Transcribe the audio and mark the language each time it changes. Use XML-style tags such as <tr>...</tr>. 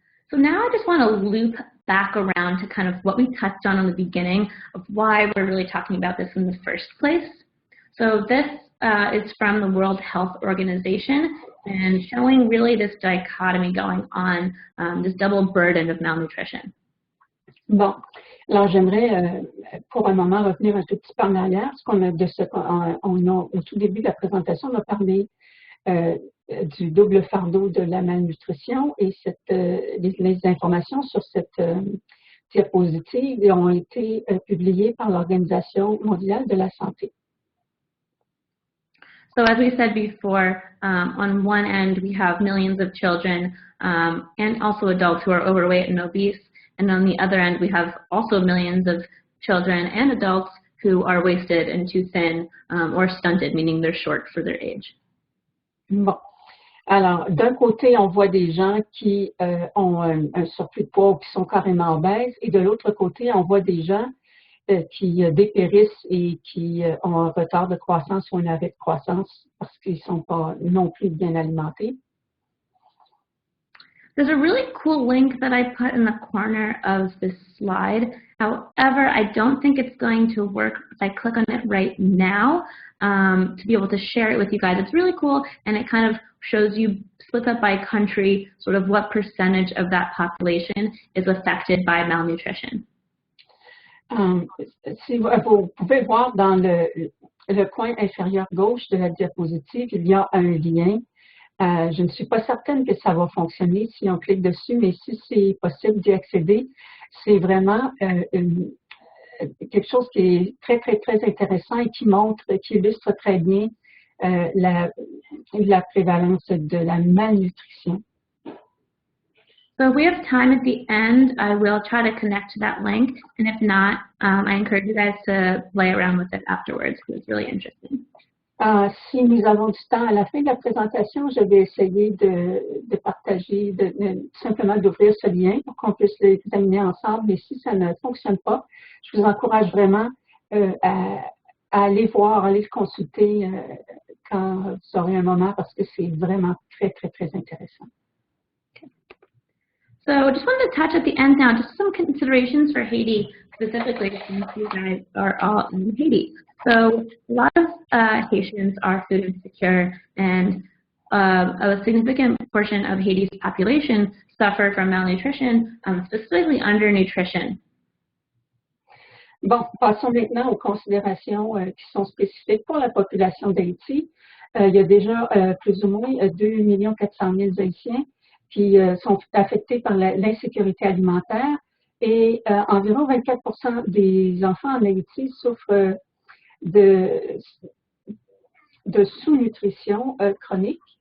<en>So now I just want to loop back around to kind of what we touched on the beginning of why we're really talking about this in the first place. So this is from the World Health Organization and showing really this dichotomy going on, this double burden of malnutrition.</en> <fr>Bon, alors j'aimerais pour un moment revenir un tout petit peu en arrière, au tout début de la présentation, on a parlé du double fardeau de la malnutrition et les informations sur cette diapositive ont été publiées par l'Organisation mondiale de la santé.</fr> <en>So as we said before, on one end we have millions of children and also adults who are overweight and obese, and on the other end we have also millions of children and adults who are wasted and too thin or stunted, meaning they're short for their age.</en> <fr>Bon. Alors, d'un côté, on voit des gens qui ont un surplus de poids ou qui sont carrément obèses, et de l'autre côté, on voit des gens qui dépérissent et qui ont un retard de croissance ou un arrêt de croissance parce qu'ils ne sont pas non plus bien alimentés.</fr> <en>There's a really cool link that I put in the corner of this slide. However, I don't think it's going to work if I click on it right now to be able to share it with you guys. It's really cool, and it kind of shows you split up by country, sort of what percentage of that population is affected by malnutrition.</en> <fr>Si vous pouvez voir dans le coin inférieur gauche de la diapositive, il y a un lien. Je ne suis pas certaine que ça va fonctionner si on clique dessus, mais si c'est possible d'y accéder, c'est vraiment quelque chose qui est très, très, très intéressant et qui illustre très bien la prévalence de la malnutrition.</fr> <en>So if we have time at the end, I will try to connect to that link, and if not, I encourage you guys to play around with it afterwards because it's really interesting.</en> <fr>Si nous avons du temps à la fin de la présentation, je vais essayer de partager, simplement d'ouvrir ce lien pour qu'on puisse l'examiner ensemble. Mais si ça ne fonctionne pas, je vous encourage vraiment à aller voir, à aller le consulter quand vous aurez un moment parce que c'est vraiment très, très, très intéressant.</fr> <en>Okay. So I just wanted to touch at the end now, just some considerations for Haiti specifically, since you guys are all in Haiti. So a lot of Haitians are food insecure, and a significant portion of Haiti's population suffer from malnutrition, specifically undernutrition.</en> <fr>Bon, passons maintenant aux considérations qui sont spécifiques pour la population d'Haïti. Il y a déjà plus ou moins 2 400 000 Haïtiens qui sont affectés par l'insécurité alimentaire et environ 24% des enfants en Haïti souffrent de sous-nutrition chronique.</fr>